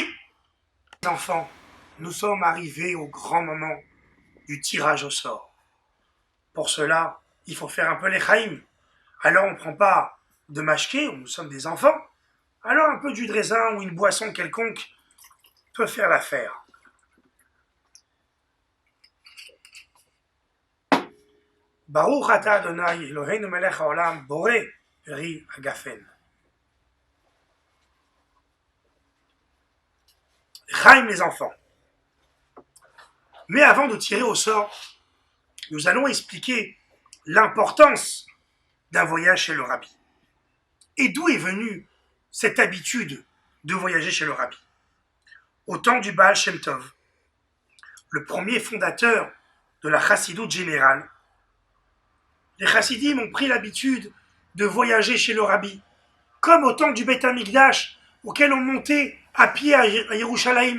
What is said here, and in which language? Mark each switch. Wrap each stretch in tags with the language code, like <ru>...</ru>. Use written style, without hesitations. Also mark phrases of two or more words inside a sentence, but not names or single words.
<fr>Les enfants, nous sommes arrivés au grand moment du tirage au sort. Pour cela, il faut faire un peu les chaïm. Alors on ne prend pas de mashké, nous sommes des enfants. Alors un peu de jus de raisin ou une boisson quelconque peut faire l'affaire.</fr> <he>ברוך אתה אדוני אלוהינו מלך העולם בורא פרי הגפן.</he> <fr>Chaim les enfants. Mais avant de tirer au sort, nous allons expliquer l'importance d'un voyage chez le Rabbi. Et d'où est venue cette habitude de voyager chez le Rabbi? Au temps du Baal Shem Tov, le premier fondateur de la Chassidoute générale, les Chassidim ont pris l'habitude de voyager chez le Rabbi, comme au temps du</fr> <he>בית המקדש,</he> <fr>auquel on montait à pied à Yerushalayim.</fr>